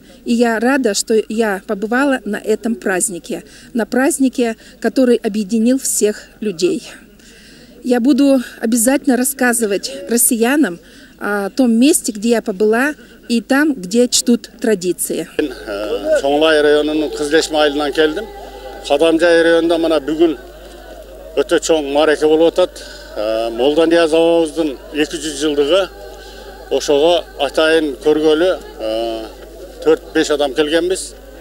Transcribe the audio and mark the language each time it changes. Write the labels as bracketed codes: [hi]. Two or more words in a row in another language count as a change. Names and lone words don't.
[ru] И я рада, что я побывала на этом празднике, на празднике, который объединил всех людей. Я буду обязательно рассказывать россиянам о том месте, где я побыла, и там, где чтут традиции. [ky] Чоңлай районунун Кызылешме айылынан келдим. Кадамжай районунда мына бүгүн өтө чоң маараке болуп атат. Молдонияз абабыздын 200 жылдыгы. Ошого атайын көргөлү 4-5 адам келгенбиз.